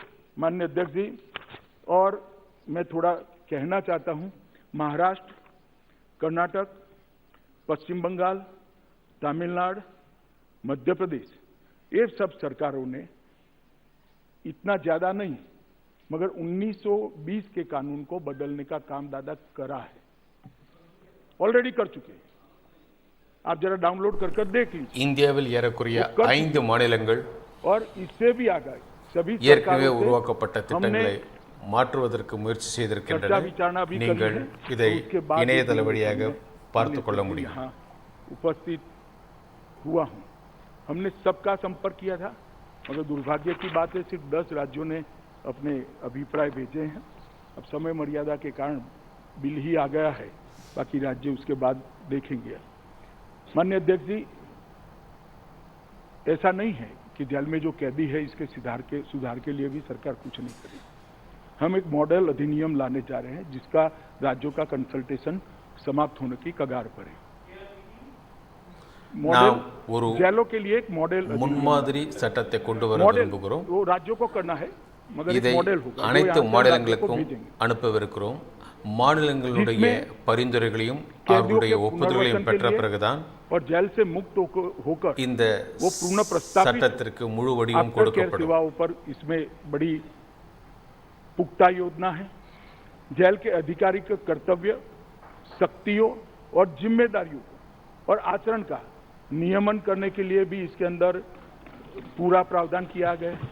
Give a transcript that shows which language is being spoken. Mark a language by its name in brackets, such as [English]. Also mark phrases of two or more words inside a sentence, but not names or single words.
[Hindi] माननीय अध्यक्ष जी, और मैं थोड़ा कहना चाहता हूं, महाराष्ट्र, कर्नाटक, पश्चिम बंगाल, तमिलनाडु, मध्य प्रदेश, ये सब सरकारों ने इतना ज्यादा नहीं मगर 1920 के कानून को बदलने का काम दादा करा है, ऑलरेडी कर चुके हैं। आप जरा डाउनलोड कर देख लीजिए। [Tamil] இந்தியாவில் ஏறக்குறைய 5 மாநிலங்கள் [Hindi] और इससे भी आगे सभी [Tamil] ஏற்கனவே உருவாக்கப்பட்ட திட்டங்களை மாற்றுவதற்கு முயற்சி செய்திருக்கின்றன। நீங்கள் இதை இணையதள வழியாக பார்த்துக் கொள்ள முடியும்। [Hindi] उपस्थित हुआ हूं, हमने सबका संपर्क किया था, मगर दुर्भाग्य की बात है सिर्फ 10 राज्यों ने अपने अभिप्राय भेजे हैं। अब समय मर्यादा के कारण बिल ही आ गया है, बाकी राज्य उसके बाद देखेंगे। माननीय अध्यक्ष जी, ऐसा नहीं है कि जेल में जो कैदी है इसके सुधार के लिए भी सरकार कुछ नहीं करेगी। हम एक मॉडल अधिनियम लाने जा रहे हैं जिसका राज्यों का कंसल्टेशन समाप्त होने की कगार पर है। जेलों के लिए एक मॉडल [Tamil] முன்மாதிரி சட்டத்தை கொண்டு வர விரும்புகிறோம்। [Hindi] वो राज्यों को करना है, मगर [Tamil] இதை [Hindi] एक मॉडल होगा [Tamil] அனைத்து மாநிலங்களுக்கும் அனுப்பவிருக்கிறோம்। மாநிலங்களுடைய பரிந்துரைகளையும் அவர்களுடைய ஒப்புதல்களையும் பெற்ற பிறகுதான் [Hindi] और जेल से मुक्त होकर [Tamil] இந்த [Hindi] वो पूर्ण प्रस्तावित [Tamil] சட்டத்திற்கு முழு வடிவம் கொடுக்கப்படும்। [Hindi] सेवाओं पर इसमें बड़ी पुख्ता योजना है। जेल के अधिकारी के कर्तव्य, शक्तियों और जिम्मेदारियों और आचरण का नियमन करने के लिए भी इसके अंदर पूरा प्रावधान किया गया है।